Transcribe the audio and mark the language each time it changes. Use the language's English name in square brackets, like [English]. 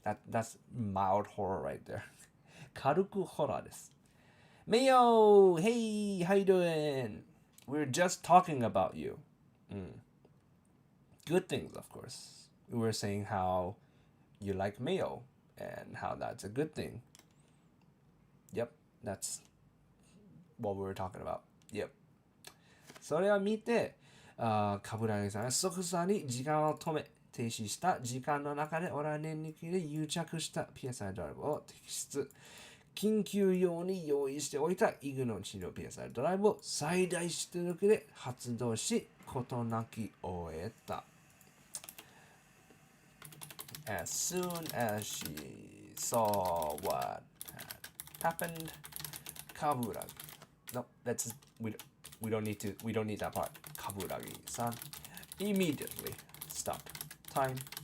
[English] That's mild horror right there. [Japanese] 軽くホラーです. [English] Mayo, hey, how you doing? We're just talking about you. Good things, of course. We were saying how you like mayo and how that's a good thing. Yep, that's what we were talking about. Yep. [Japanese] それを見て、冠城さんは即座に時間を止め、停止した時間の中で俺は念力で癒着した PSI ドライブを摘出。緊急用に用意しておいたイグの治療 PSI ドライブを最大出力で発動し、事なき終えた。 [English] As soon as she saw what had happened, Kaburagi. No, we don't need that part. Kaburagi-san immediately stopped time.